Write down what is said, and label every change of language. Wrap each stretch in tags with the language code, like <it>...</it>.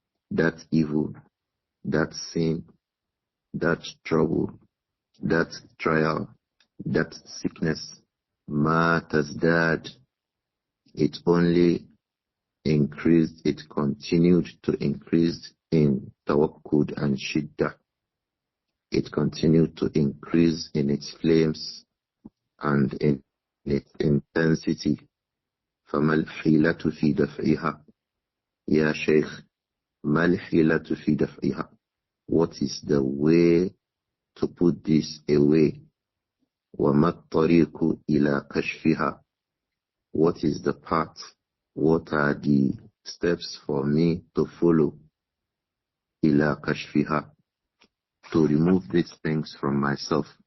<en>That evil, that sin, that trouble, that trial, that sickness,</en> <ar>مَا تَزْدَادُ,</ar> <en>it only increased, it continued to increase in tawakkud and shiddah. It continued to increase in its flames and in its intensity.</en> <ar>فَمَا الْحِيلَةُ فِي دَفْعِهَا. Ya Shaykh, مَا الْحِيلَةُ فِي دَفْعِهَا.</ar> <en>What is the way to put this away?</en> <ar>وَمَا الطَّرِيقُ إِلَى كَشْفِهَا.</ar> <en>What is the path? What are the steps for me to follow?</en> <ar>إِلَى كَشْفِهَا,</ar> <en>to remove these things from myself.</en>